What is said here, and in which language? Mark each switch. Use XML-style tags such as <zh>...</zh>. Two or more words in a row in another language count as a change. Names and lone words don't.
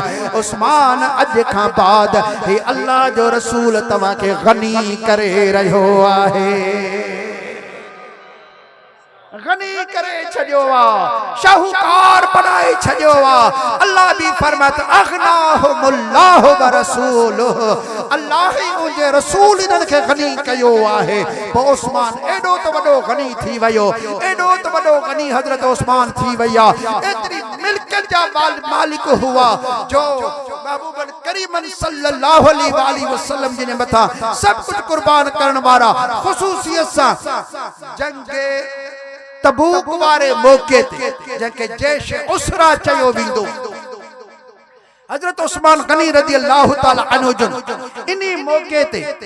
<sd>उस्मान अॼु खां बाद ही अल्लाह जो रसूल तव्हां खे गनी करे रहियो आहे, गनी करे छॾियो आहे, शाहूकार बनाए छॾियो आहे। अल्लाह भी फरमात</sd> <ar>أغناهم الله ورسوله,</ar> <sd>अल्लाह ही उनजे रसूल इन्हनि खे गनी कयो आहे। पोइ उस्मान एॾो त वॾो गनी थी वियो, एॾो त वॾो गनी हज़रत उस्मान थी वई आहे। एतिरी मिल्कियत जा मालिक हुआ जो महबूबन करीमन</sd> <ar>صلى الله عليه وسلم</ar> <sd>जिन मथा सभु कुझु कुर्बान करण वारा, ख़ुसूसियत सां जंगे तबूक वारे मौके ते जंहिंखे जैश उसरा चयो वेंदो, हजरत उस्मान गनी</sd> <ar>رضي الله تعالى عنه</ar> <sd>जन इन्हीं मौके ते</sd>